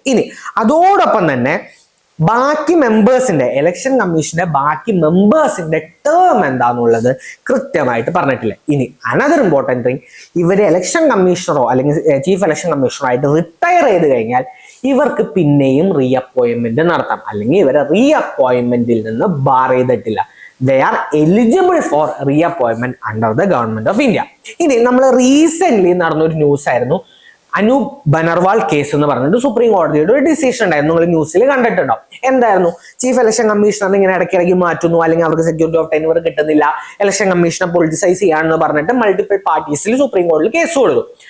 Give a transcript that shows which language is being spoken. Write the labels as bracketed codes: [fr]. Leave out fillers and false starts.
[ml] ഇനി അതോടൊപ്പം തന്നെ ബാക്കി മെമ്പേഴ്സിന്റെ ഇലക്ഷൻ കമ്മീഷന്റെ ബാക്കി മെമ്പേഴ്സിന്റെ ടേം എന്താണെന്നുള്ളത് കൃത്യമായിട്ട് പറഞ്ഞിട്ടില്ല. ഇനി [en] another important thing, [ml] ഇവര് ഇലക്ഷൻ കമ്മീഷണറോ അല്ലെങ്കിൽ ചീഫ് ഇലക്ഷൻ കമ്മീഷണറോ ആയിട്ട് റിട്ടയർ ചെയ്ത് കഴിഞ്ഞാൽ ഇവർക്ക് പിന്നെയും റീ അപ്പോയിന്റ്മെന്റ് നടത്താം. അല്ലെങ്കിൽ ഇവരെ റീ അപ്പോയിന്റ്മെന്റിൽ നിന്ന് ബാർ ചെയ്തിട്ടില്ല. [en] they are eligible for reappointment under the government of India. [ml] ഇനി നമ്മൾ റീസെന്റ് നടന്നൊരു ന്യൂസ് ആയിരുന്നു, അനൂപ് ബനർവാൾ കേസ് എന്ന് പറഞ്ഞിട്ട് സുപ്രീം കോടതിയുടെ ഒരു ഡിസിഷൻ ഉണ്ടായിരുന്നു. നിങ്ങൾ ന്യൂസിൽ കണ്ടിട്ടുണ്ടോ? എന്തായിരുന്നു? ചീഫ് ഇലക്ഷൻ കമ്മീഷണർ ഇങ്ങനെ ഇടയ്ക്കിടയ്ക്ക് മാറ്റുന്നു, അല്ലെങ്കിൽ അവർക്ക് സെക്യൂരിറ്റി ഓഫ് ടെന്യൂർ കിട്ടുന്നില്ല, ഇലക്ഷൻ കമ്മീഷനെ പൊളിറ്റിസൈസ് ചെയ്യാണെന്ന് പറഞ്ഞിട്ട് മൾട്ടിപ്പിൾ പാർട്ടീസിൽ സുപ്രീം കോടതിയിൽ കേസ് കൊടുത്തു.